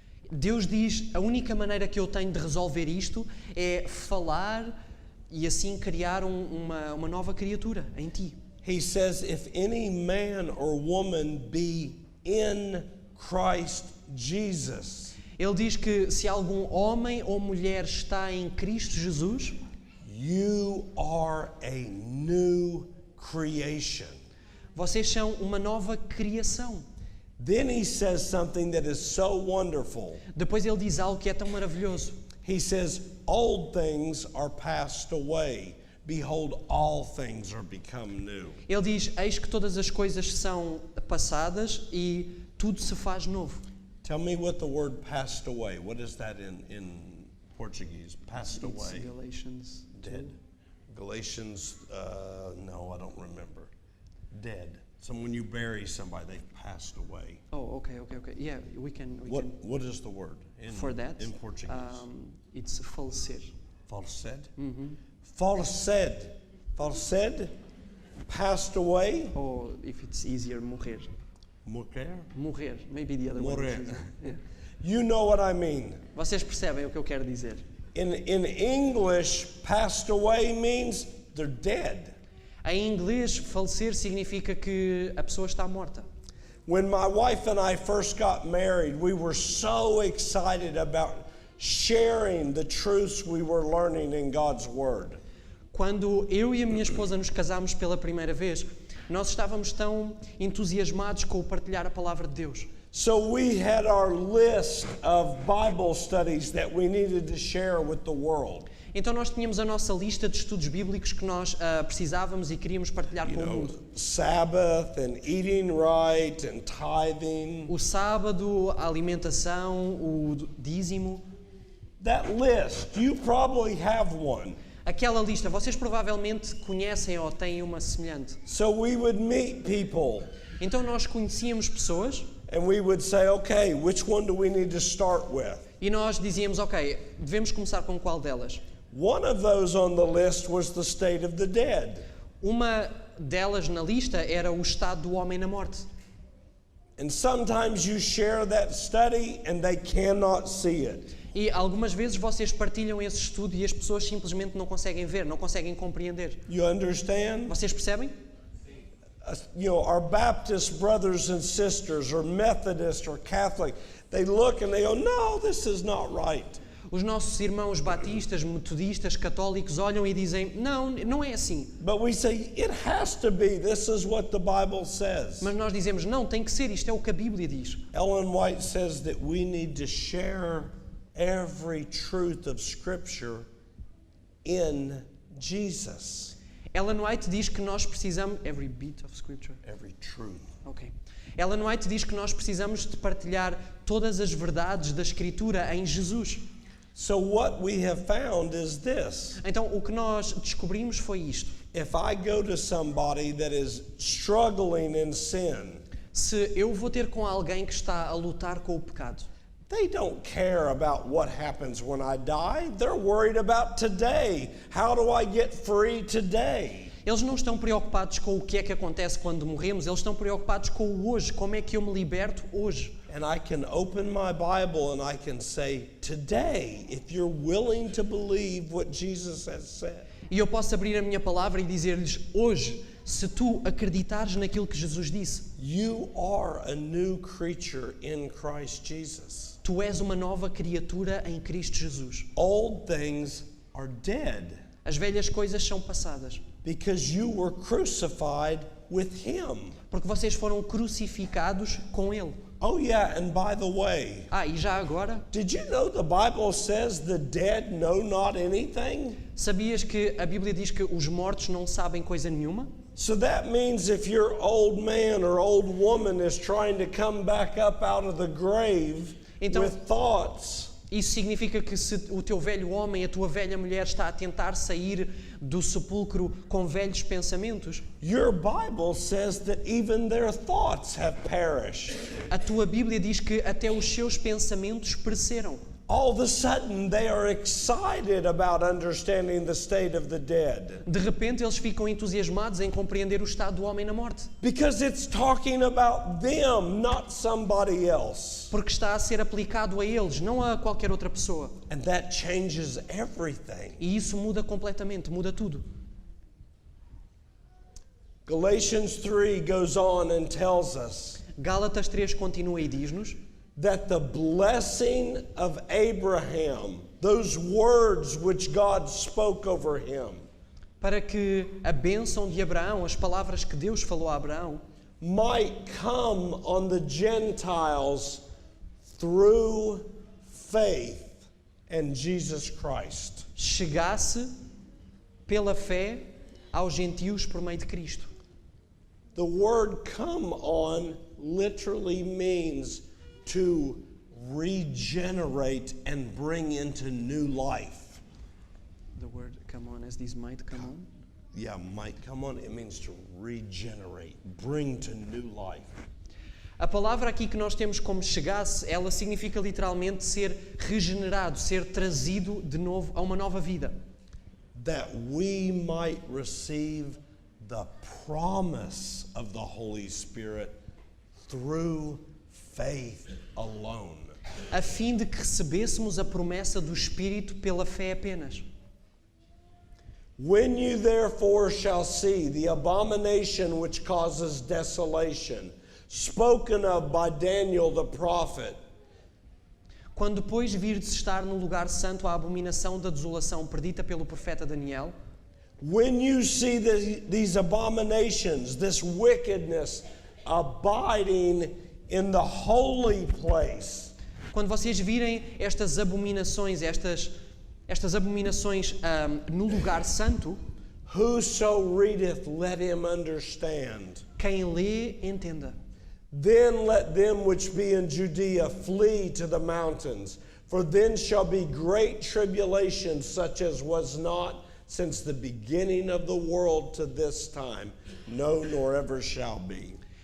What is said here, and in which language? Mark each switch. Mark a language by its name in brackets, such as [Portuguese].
[Portuguese] Deus diz, a única maneira que eu tenho de resolver isto é falar e assim criar uma nova criatura em ti. [English] He says, if any man or woman be in Christ Jesus, [Portuguese] Ele diz que se algum homem ou mulher está em Cristo Jesus, [English] you are a new creation. [Portuguese] vocês são uma nova criação. [English] Then he says something that is so wonderful. [Portuguese] Depois ele diz algo que é tão maravilhoso. [English] He says, old things are passed away. Behold, all things are become new. [Portuguese] Ele diz, eis que todas as coisas são passadas e tudo se faz novo. [English] Tell me what the word passed away. What is that in Portuguese? Passed It's away. Galatians 2. Dead. Galatians, no, I don't remember. Dead. So when you bury somebody, they've passed away. Oh, okay. Yeah, we can. What is the word For that, in Portuguese? It's falecer. Falsed? Falsed. Falsed? Passed away? Or if it's easier, morrer. Morrer. Maybe the other [Portuguese] Morrer. [English] one. Yeah. You know what I mean. [Portuguese] Vocês percebem o que eu quero dizer? [English] In English, passed away means they're dead. [Portuguese] Em inglês, falecer significa que a pessoa está morta. [English] When my wife and I first got married, we were so excited about sharing the truths we were learning in God's Word. [Portuguese] Quando eu e a minha esposa nos casámos pela primeira vez, nós estávamos tão entusiasmados com o partilhar a palavra de Deus. [English] So we had our list of Bible studies that we needed to share with the world. [Portuguese] Então nós tínhamos a nossa lista de estudos bíblicos que nós precisávamos e queríamos partilhar com o mundo. [English] Sabbath and eating right and tithing. [Portuguese] O sábado, a alimentação, o dízimo. [English] That list, you probably have one. [Portuguese] Aquela lista, vocês provavelmente conhecem ou têm uma semelhante. [English] So we would meet people [Portuguese] Então nós conhecíamos pessoas [English] and we would say, okay, which one do we need to start with? [Portuguese] e nós dizíamos, ok, devemos começar com qual delas? [English] One of those on the list was the state of the dead. [Portuguese] Uma delas na lista era o estado do homem na morte. [English] And sometimes you share that study and they cannot see it. [Portuguese] E algumas vezes vocês partilham esse estudo e as pessoas simplesmente não conseguem ver, não conseguem compreender. [English] You understand? [Portuguese] Vocês percebem? [English] Our Baptist brothers and sisters or Methodist or Catholic, they look and they go, no, this is not right. [Portuguese] Os nossos irmãos batistas, metodistas, católicos olham e dizem, não, não é assim. [English] But we say, it has to be. This is what the Bible says. [Portuguese] Mas nós dizemos, não, tem que ser, isto é o que a Bíblia diz. [English] Ellen White says that we need to share every truth of Scripture in Jesus. [Portuguese] Ellen White diz que nós precisamos... [English] Every bit of scripture. Every truth. Ok. [Portuguese] Ellen White diz que nós precisamos de partilhar todas as verdades da Escritura em Jesus. [English] So what we have found is this. [Portuguese] Então, o que nós descobrimos foi isto. [English] If I go to somebody that is struggling in sin, [Portuguese] Se eu vou ter com alguém que está a lutar com o pecado, [English] they don't care about what happens when I die. They're worried about today. How do I get free today? [Portuguese] eles não estão preocupados com o que é que acontece quando morremos, eles estão preocupados com o hoje, como é que eu me liberto hoje. [English] And I can open my Bible and I can say, today, if you're willing to believe what Jesus has said. [Portuguese] E eu posso abrir a minha palavra e dizer-lhes, hoje, se tu acreditares naquilo que Jesus disse, [English] You are a new creature in Christ Jesus. [Portuguese] tu és uma nova criatura em Cristo Jesus. [English] Old things are dead [Portuguese] As velhas coisas são passadas, [English] because you were crucified with Him. [Portuguese] porque vocês foram crucificados com Ele. [English] Oh yeah, and by the way, [Portuguese] E já agora, [English] did you know the Bible says the dead know not anything? [Portuguese] sabias que a Bíblia diz que os mortos não sabem coisa nenhuma? [English] So that means if your old man or old woman is trying to come back up out of the grave [Portuguese] Então- [English] with thoughts, [Portuguese] Isso significa que se o teu velho homem, a tua velha mulher está a tentar sair do sepulcro com velhos pensamentos, [English] your Bible says that even their thoughts have perished. [Portuguese] a tua Bíblia diz que até os seus pensamentos pereceram. [English] All of a sudden, they are excited about understanding the state of the dead [Portuguese] De repente eles ficam entusiasmados em compreender o estado do homem na morte, [English] because it's talking about them, not somebody else. [Portuguese] porque está a ser aplicado a eles, não a qualquer outra pessoa. [English] And that changes everything. [Portuguese] E isso muda completamente, muda tudo. [English] Galatians 3 goes on and tells us [Portuguese] Gálatas 3 continua e diz-nos [English] that the blessing of Abraham, those words which God spoke over him, [Portuguese] para que a bênção de Abraão, as palavras que Deus falou a Abraão, [English] might come on the Gentiles through faith in Jesus Christ. [Portuguese] chegasse pela fé aos gentios por meio de Cristo. [English] The word come on literally means to regenerate and bring into new life. The word come on, as this might come on. Yeah, might come on. It means to regenerate, bring to new life. [Portuguese] A palavra aqui que nós temos como chegasse, ela significa literalmente ser regenerado, ser trazido de novo a uma nova vida. [English] That we might receive the promise of the Holy Spirit through faith alone. [Portuguese] A fim de que recebêssemos a promessa do Espírito pela fé apenas. [English] When you therefore shall see the abomination which causes desolation, spoken of by Daniel the prophet, [Portuguese] Quando depois virdes estar no lugar santo a abominação da desolação predita pelo profeta Daniel, [English] when you see these abominations, this wickedness abiding in the holy place, [Portuguese] quando vocês virem estas abominações, estas abominações no lugar santo, [English] whoso readeth, let him understand. [Portuguese] quem lê, entenda. [English] Then let them which be in Judea flee to the mountains, for then shall be great tribulation, such as was not since the beginning of the world to this time, no, nor ever shall be.